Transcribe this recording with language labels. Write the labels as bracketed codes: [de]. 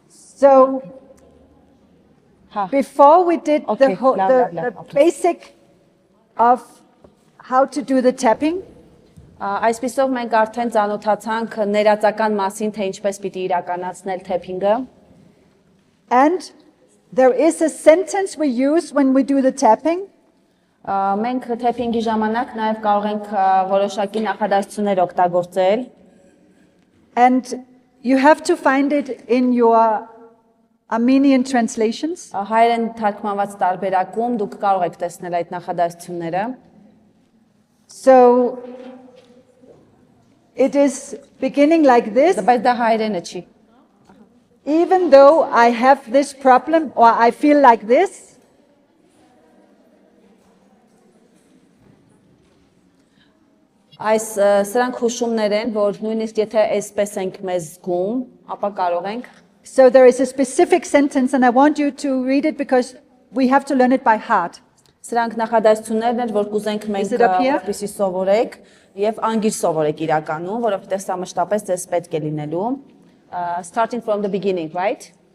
[en] So before we did the basic of how to do the tapping. [hy] Այսպիսով մենք արդեն ծանոթացանք ներածական մասին, թե ինչպես պիտի իրականացնել թեփինգը։ [en] And there is a sentence we use when we do the tapping. [hy] Մենք թեփինգի ժամանակ նաև կարող ենք որոշակի նախադասություններ օգտագործել։ [en] And you have to find it in your Armenian translations. [hy] Հայերեն թարգմանված տարբերակում դուք կարող եք տեսնել այդ նախադասությունները։ [en] So it is beginning like this. [hy] Բայց դա հայերենը չի։ [en] Even though I have this problem or I feel like this, [hy] Այս սրանք հուշումներ են, որ նույնիսկ եթե այսպես ենք մեզ զգում, ապա կարող ենք։ [en] So there is a specific sentence and I want you to read it because we have to learn it by heart. [hy] Սրանք նախադասություններն են, որ կուզենք մենք որպեսզի սովորեք եւ անգիր սովորեք իրականում, որովհետեւ սա մշտապես ձեզ պետք է լինելու։ [en] Starting from the beginning, right?